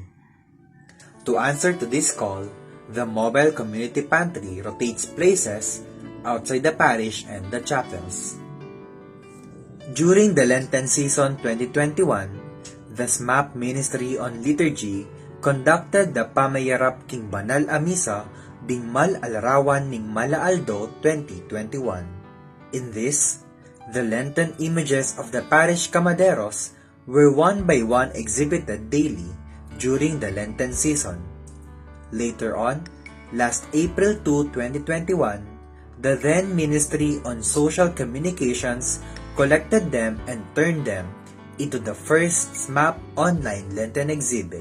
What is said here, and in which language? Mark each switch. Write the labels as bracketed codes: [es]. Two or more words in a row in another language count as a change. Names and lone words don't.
[en] To answer to this call, the mobile community pantry rotates places outside the parish and the chapels. During the Lenten season 2021, the SMAP Ministry on Liturgy conducted the Pamayarap king Banal a Misa ding Mal-Alarawan ning Malaaldo 2021. In this, the Lenten images of the parish camaderos were one by one exhibited daily during the Lenten season. Later on, last April 2, 2021, the then Ministry on Social Communications collected them and turned them into the first SMAP online Lenten exhibit.